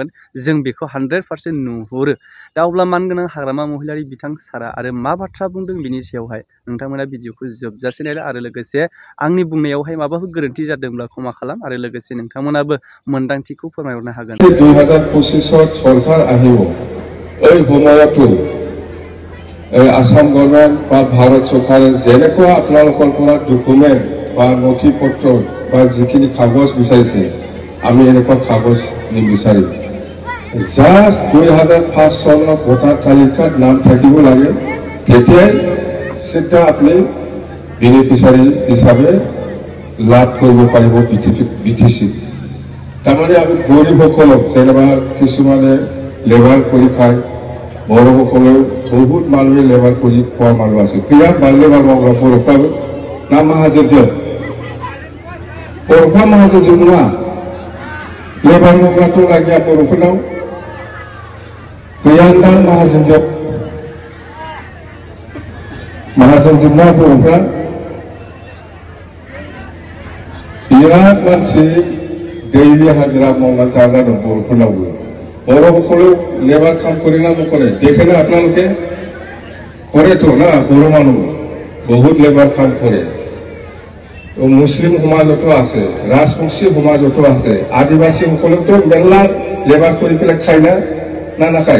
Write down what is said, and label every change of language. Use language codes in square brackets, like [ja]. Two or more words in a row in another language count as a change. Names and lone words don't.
[brx] जों बेखौ 100% नुहुरो। दा अब्ला मानगोनां हाग्रामा महिलारि बिथां सारा आरो मा बाथ्रा बुंदों बिनि सायावहाय नोंथांमोना भिडिअखौ जोबजासे नायला आरो लोगोसे आंनि बुंनायावहाय माबाफोर गोरोन्थि जादोंब्ला क्षमा खालाम आरो लोगोसे नोंथांमोनाबो मोन्दांथिखौ फोरमायहरनो हागोन। [as] 2025 सरकार আহিব এই সময়তো আসাম গভৰ্ণমেণ্ট বা ভাৰত চৰকাৰে যেনেকুৱা আপোনালোকৰ পৰা ডকুমেণ্ট বা নথিপত্ৰ বা যিখিনি কাগজ বিচাৰিছে আমি এনেকুৱা কাগজ নিবিচাৰিম। জাষ্ট 2005 চনৰ ভোটাৰ তালিকাত নাম থাকিব লাগে, তেতিয়াই চিধা আপুনি বেনিফিচিয়াৰী হিচাপে লাভ কৰিব পাৰিব বিটিচি। তাৰমানে আমি গৰীবসকলক যেনিবা কিছুমানে লেবাৰ কৰি খায়, বড়োসকলেও বহুত মানুহে লেবাৰ কৰি খোৱা মানুহ আছে। কিয় লেবাৰ [brx] মাवग्रा बर'फ्राबो ना माहाजोनजों बर'फ्रा माहाजोनजों नङा, लेबार मावग्राथ' लागिया बर'फोरनाव गैयादां माहाजोनजों ना बर'फ्रा बिराद मानसि दैलि हाजिरा मावनानै जाग्रा दं बर'फोरनावबो। [as] बर'সকলেও লেবাৰ কাম কৰে না নকৰে দেখে না আপোনালোকে? কৰেতো না, বড়ো মানুহ বহুত লেবাৰ কাম কৰে। মুছলিম সমাজতো আছে, ৰাজবংশী সমাজতো আছে, আদিবাসীসকলেতো মেলা লেবাৰ কৰি পেলাই খায় না নাখায়?